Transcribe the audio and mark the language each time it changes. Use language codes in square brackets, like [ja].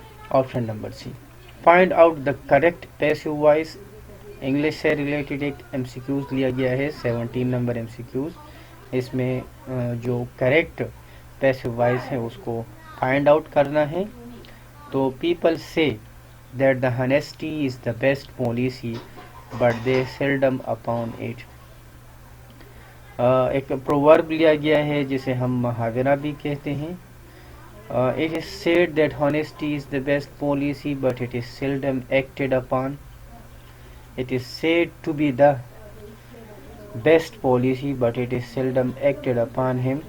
[en] Option number C, find out the correct passive voice. [ur] English سے related ایک M C Qs لیا گیا ہے 17 نمبر ایم سی کیوز. اس میں جو کریکٹ پیسو وائس ہے اس کو فائنڈ آؤٹ کرنا ہے. [en] تو people say that the honesty is the best policy but they seldom upon it. [ur] ایک پروورب لیا گیا ہے جسے ہم محاورہ بھی کہتے ہیں. [en] It is said that honesty is the best policy but it is seldom acted upon. It is said to be the best policy but it is seldom acted upon.